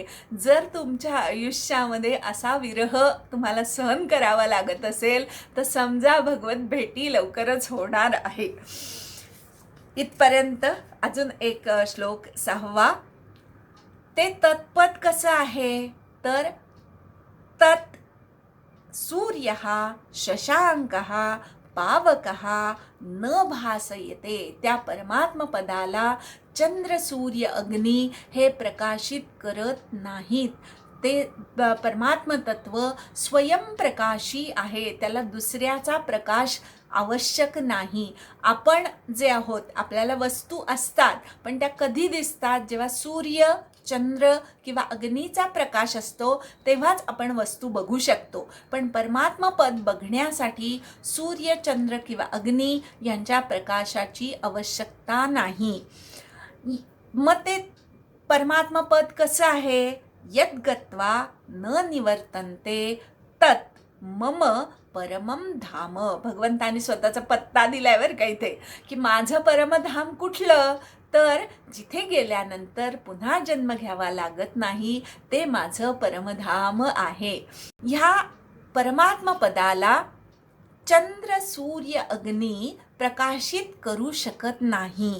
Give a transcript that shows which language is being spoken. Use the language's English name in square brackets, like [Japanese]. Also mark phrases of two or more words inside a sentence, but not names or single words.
[Marathi] जर तुमच्या आयुष्यामध्ये असा विरह तुम्हाला सहन करावा लागत असेल तर समजा भगवत भेटी लवकरच होणार आहे. इथपर्यंत अजून एक श्लोक 6वा. ते तत्पद कसं आहे तर [Sanskrit] तत् सूर्यः शशांकः पावकः न भासयते. [Marathi] त्या परमात्म पदाला चंद्र सूर्य अग्नी हे प्रकाशित करत नाहीत. ते परमात्म तत्व स्वयंप्रकाशी आहे. त्याला दुसऱ्याचा प्रकाश आवश्यक नाही. आपण जे आहोत आपल्याला वस्तू असतात पण त्या कधी दिसतात जेव्हा सूर्य चंद्र किंवा अग्नीचा प्रकाश असतो तेव्हाच आपण वस्तू बघू शकतो. पण परमात्मा पद बघण्यासाठी सूर्य चंद्र किंवा अग्नी यांच्या प्रकाशाची आवश्यकता नाही. मग ते परमात्मा पद कसं आहे. [Sanskrit] यद् गत्वा न निवर्तन्ते तत् मम परमम धाम. [Marathi] भगवंतानी स्वतःचा पत्ता दिलाय बरं का इथे की माझं परमधाम कुठलं तर जिथे गेल्यानंतर पुन्हा जन्म घ्यावा लागत नाही ते माझं परमधाम आहे. ह्या परमात्मा पदाला चंद्र सूर्य अग्नी प्रकाशित करू शकत नाही.